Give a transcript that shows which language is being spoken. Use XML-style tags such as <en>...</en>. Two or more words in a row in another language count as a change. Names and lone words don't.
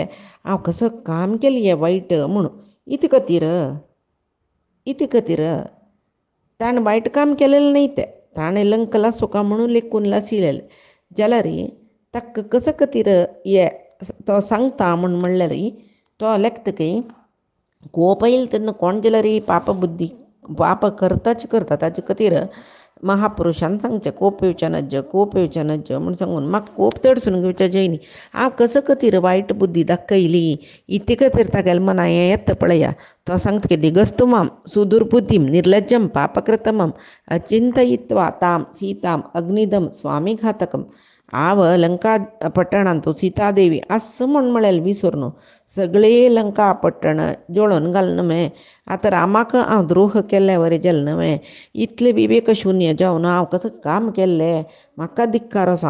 <kok>हांव कसो काम केलें हें वायट म्हणून. इते खातीर ताणें वायट काम केलेलें न्ही तें, ताणें लंक लासूं काय म्हणून लेकून लासिलेलें जाल्यार ताका कशा खातीर हें तो सांगता म्हणल्यार तो लेखतकी कोप येयलें तेन्ना कोण जाल्यार पाप बुद्धी पाप करता ताजे खातीर महापुरुशान सांगचें कोप येवचें नज म्हूण सांगून म्हाका कोप तडसून घेवचें जायनी. हांव कशा खातीर वायट बुद्धी दाखयली इते खातीर तागेलें मना हें येता पळया. तो सांगता की</kok> <sa>दिगस्तुमाम सुदुर्बुद्धीम निर्लज्जम पापकृतमम अचिंतयित्वा ताम सीताम अग्निदम स्वामीघातकम.</sa> <kok>हांव लंका पट्टणांत सीतादेवी असं म्हळें विसरून सगळे लंका पट्टण जोळोन घालना न्हय. आतां रामाक हांव द्रोह केल्ले वरें जालें न्हय. इतलें विवेक शुन्य जावन हांव कसं काम केल्लें. म्हाका धिक्कार असो.</kok>